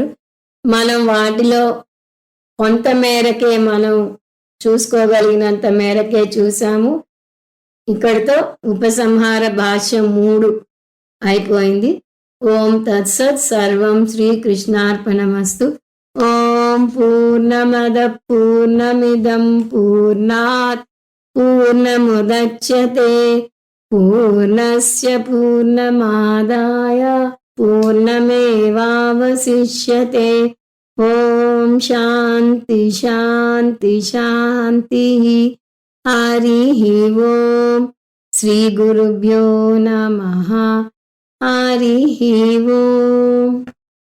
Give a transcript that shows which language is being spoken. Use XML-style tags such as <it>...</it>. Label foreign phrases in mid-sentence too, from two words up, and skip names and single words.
<te>మనం వాటిలో కొంత మేరకే మనం చూసుకోగలిగినంత మేరకే చూసాము. ఇక్కడితో ఉపసంహార భాష్యం 3 అయిపోయింది.</te> <sa>ఓం తత్సత్. సర్వం శ్రీకృష్ణార్పణమస్తు. ఓం పూర్ణమద పూర్ణమిదం పూర్ణాత్ పూర్ణముదచ్యతే పూర్ణస్య పూర్ణమాదాయ పూర్ణమేవావశిష్యతే. ఓం శాంతి శాంతి శాంతి. హరి ఓం. శ్రీ గురుభ్యో నమః. హరి ఓం.</sa>